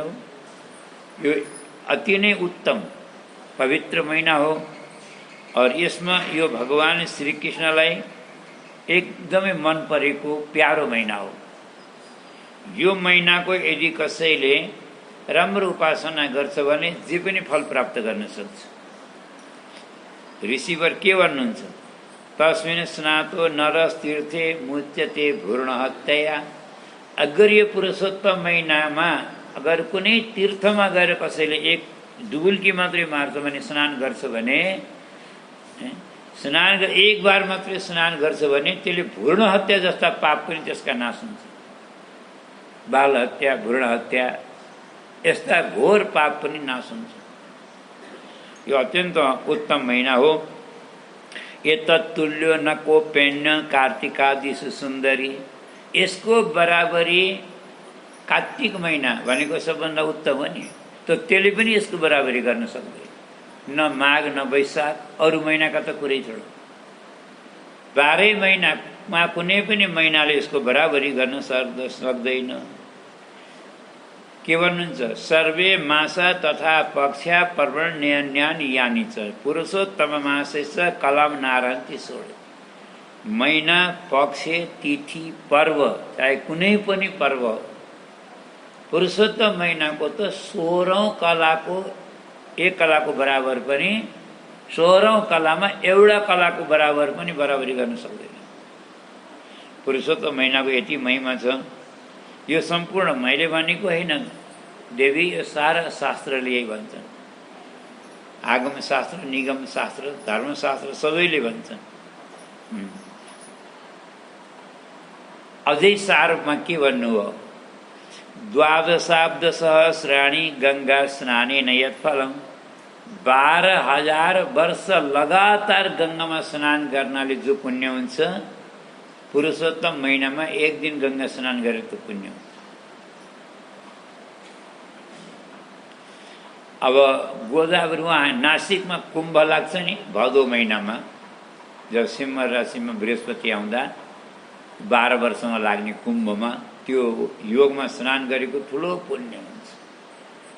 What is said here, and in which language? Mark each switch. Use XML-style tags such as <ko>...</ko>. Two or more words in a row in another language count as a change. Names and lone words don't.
<ne>यो अति नै उत्तम पवित्र महिना हो और यसमा यो भगवान श्री कृष्णलाई एकदमै मन परेको प्यारो महिना हो। यो महिनाको यदि कसैले राम्रो उपासना गर्छ भने जे पनि फल प्राप्त गर्न सक्छ। ऋषिवर के भन्नुहुन्छ?</ne> <sa>तस्मिन् स्नातो नरस्तीर्थे मुच्यते भ्रूण हत्या।</sa> <ne>अगर यो पुरुषोत्तम महिनामा अगर कुनै तीर्थमा गएर कसैले एक डुबुल्की मात्रै मार्छ भने, स्नान गर्छ भने, एक बार मात्रै स्नान गर्छ भने त्यसले भ्रूण हत्या जस्ता पाप पनि त्यसका नाश हुन्छ। बाल हत्या, भ्रूण हत्या यस्ता घोर पाप पनि नाश हुन्छ। यो अत्यन्त उत्तम महिना हो।</ne> <sa>एतत् तुल्यो न कोप्यन्य कार्तिकादिषु सुन्दरी।</sa> <ne>यसको बराबरी कार्तिक महिना भनेको सबभन्दा उत्तम हो नि, त त्यसले पनि यसको बराबरी गर्न सक्दैन। न माघ न वैशाख, अरू महिनाका त कुरै छोड। 12 महिनामा कुनै पनि महिनाले यसको बराबरी गर्न सक्दैन। के भन्नुहुन्छ?</ne> <sa>सर्वे मासा तथा पक्षा पर्वण्यानि यानि च पुरुषोत्तम मासैश्च कलाम नारन्ति सोड।</sa> <ne>महिना, पक्ष, तिथि, पर्व, चाहे कुनै पनि पर्व, पुरुषोत्तम महिनाको त 16औं कलाको एक कलाको बराबर पनि, 16औं कलामा एउटा कलाको बराबर पनि बराबरी गर्न सक्दैन। पुरुषोत्तम महिनाको यति महिमा छ। यो सम्पूर्ण मैले भनेको होइन देवी, यो सारा शास्त्रले यही भन्छन्। आगम शास्त्र, निगम शास्त्र, धर्मशास्त्र सबैले भन्छन्। अझै सारमा के भन्नु हो?</ne> <sa>द्वादशाब्द सहस्राणि गंगा स्नानेन यत्फलम।</sa> <ne>12,000 वर्ष लगातार गंगामा स्नान गर्नाले जो पुण्य हुन्छ, पुरुषोत्तम महिनामा एक दिन गंगा स्नान गरेको पुण्य हुन्छ। अब गोदावरी वहाँ नासिकमा कुम्भ लाग्छ नि भदौ महिनामा, जब सिंह राशिमा बृहस्पति आउँदा 12 वर्षमा लाग्ने कुम्भमा त्यो योगमा स्नान गरेको ठुलो पुण्य हुन्छ।</ne>